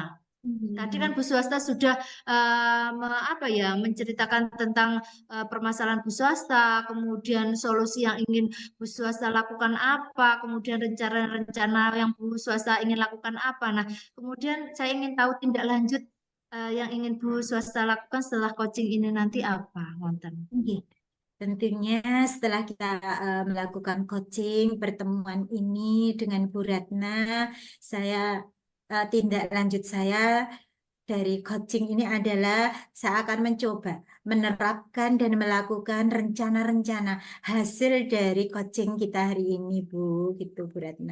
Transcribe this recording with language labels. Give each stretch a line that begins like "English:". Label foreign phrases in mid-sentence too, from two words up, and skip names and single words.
Indonesian: Tadi kan Bu Swasta sudah menceritakan tentang permasalahan Bu Swasta, kemudian solusi yang ingin Bu Swasta lakukan apa, kemudian rencana-rencana yang Bu Swasta ingin lakukan apa. Nah, kemudian saya ingin tahu tindak lanjut yang ingin Bu Swasta lakukan setelah coaching ini nanti apa, wonten? Nggih. Tentunya setelah kita melakukan coaching pertemuan ini dengan Bu Ratna, saya tindak lanjut saya dari coaching ini adalah saya akan mencoba menerapkan dan melakukan rencana-rencana hasil dari coaching kita hari ini, Bu, gitu, Bu Ratna.